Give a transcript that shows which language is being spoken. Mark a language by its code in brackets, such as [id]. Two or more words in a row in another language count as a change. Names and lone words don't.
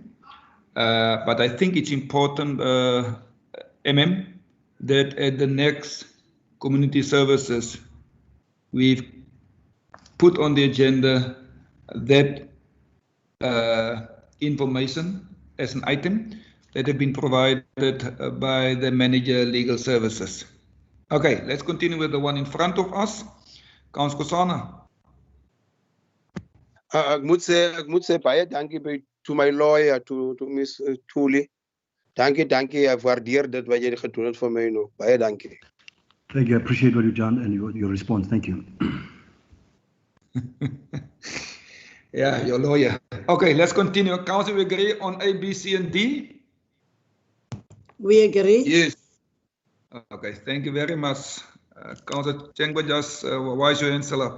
[en] But I think it's important, that at the next community services, we've put on the agenda that information as an item that have been provided by the manager legal services. Okay, let's continue with the one in front of us. Councillor Skosana. [af] Ek moet sê baie dankie [en] to my lawyer, [af] to Miss Thuli. Dankie, ek waardeer dit wat jy gedoen het vir my nou. Baie dankie. [en] Thank you. I appreciate what you've done and your response. Thank you. Yeah, your lawyer. Okay, let's continue. Council, we agree on A, B, C, and D? We agree. Yes. Okay, thank you very much. Councillor Chengwa, just wise your hands up.